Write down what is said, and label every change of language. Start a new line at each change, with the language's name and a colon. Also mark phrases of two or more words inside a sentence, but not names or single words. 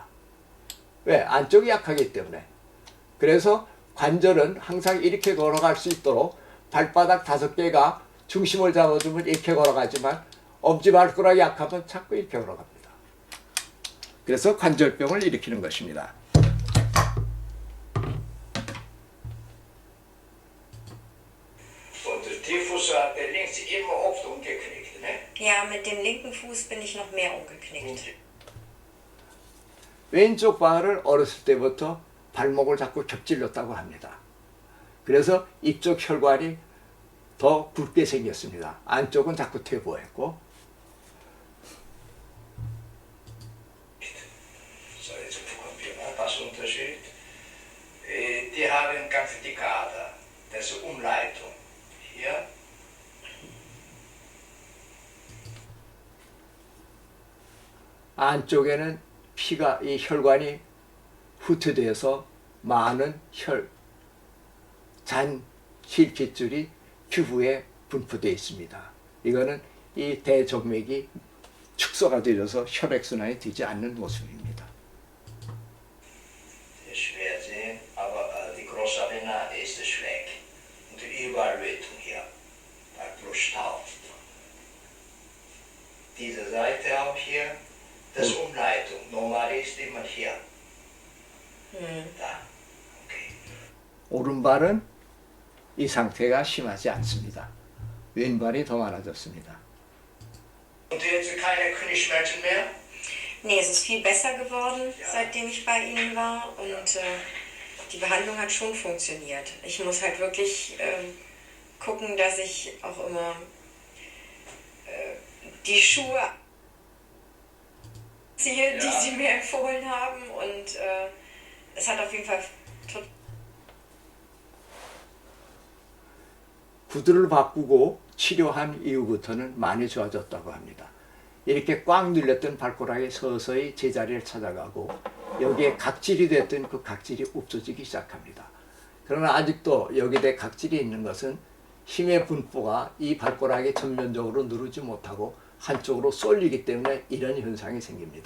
Korean: 왜? 안쪽이 약하기 때문에. 그래서 관절은 항상 이렇게 걸어갈 수 있도록 발바닥 5개가 중심을 잡아주면 이렇게 걸어가지만 엄지발가락이 약하면 자꾸 이렇게 걸어갑니다. 그래서 관절병을 일으키는 것입니다.
German: Und der Tieffuß hat der links immer oft umgeknickt, ne? Ja, mit dem linken Fuß bin ich noch mehr umgeknickt.
Korean: 왼쪽 발을 어렸을 때부터 발목을 자꾸 겹질렀다고 합니다. 그래서 이쪽 혈관이 더 굵게 생겼습니다. 안쪽은 자꾸 퇴보했고.
German: So, jetzt gucken wir mal, was Unterschied. Die haben ganz dicke Ader. Das ist Umleitung. Hier.
Korean: 안쪽에는 피가 이 혈관이 후퇴돼서 많은 잔 실핏줄이 피부에 분포되어 있습니다. 이거는 이 대정맥이 축소가 되어서 혈액순환이 되지 않는 모습입니다.
German: Das ist schwer sehen, aber die große Vena ist schräg. Und die Überleitung hier, bei Brusthaut. Diese Seite auch hier, das ist Umleitung. Normal ist immer hier. Da. Okay.
Korean: 오른발은 이 상태가 심하지 않습니다. 왼발이 더 많아졌습니다.
German: Und jetzt keine Knieschmerzen mehr? Nee, es ist viel besser geworden, Ja. seitdem ich bei Ihnen war. Und die Behandlung hat schon funktioniert. Ich muss halt wirklich gucken, dass ich auch immer die Schuhe ziehe, die Ja. Sie mir empfohlen haben. Und es hat auf jeden Fall
Korean: 구두를 바꾸고 치료한 이후부터는 많이 좋아졌다고 합니다. 이렇게 꽉 눌렸던 발가락이 서서히 제자리를 찾아가고 여기에 각질이 됐던 그 각질이 없어지기 시작합니다. 그러나 아직도 여기에 각질이 있는 것은 힘의 분포가 이 발가락이 전면적으로 누르지 못하고 한쪽으로 쏠리기 때문에 이런 현상이 생깁니다.